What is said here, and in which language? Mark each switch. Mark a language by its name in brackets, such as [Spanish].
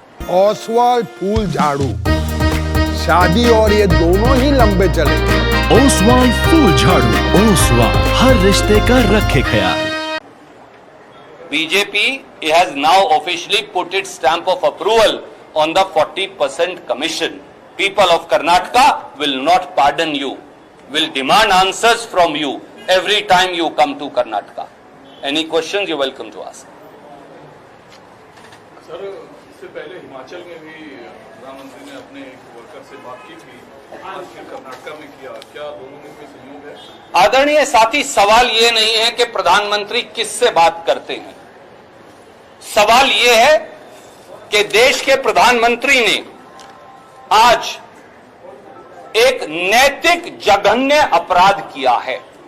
[Hindi] ओसवाल फूल झाड़ू, शादी और ये दोनों ही लंबे चलेंगे। ओसवाल फूल झाड़ू, ओसवाल, हर रिश्ते का रखे ख्याल। [English] BJP has now officially put its stamp of approval on the 40% commission. People of Karnataka will not pardon you, will demand answers from you every time you come to Karnataka. Any questions, you're welcome to ask. [Hindi] Sir, इससे पहले हिमाचल में भी प्रधानमंत्री ने अपने एक worker से बात की थी, और फिर कर्नाटका में किया। क्या दोनों में कोई संयोग है? आदरणीय साथी, सवाल ये नहीं है कि प्रधानमंत्री किससे बात करते हैं। सवाल ये है कि देश के प्रधानमंत्री ने आज एक नैतिक जघन्य अपराध किया है।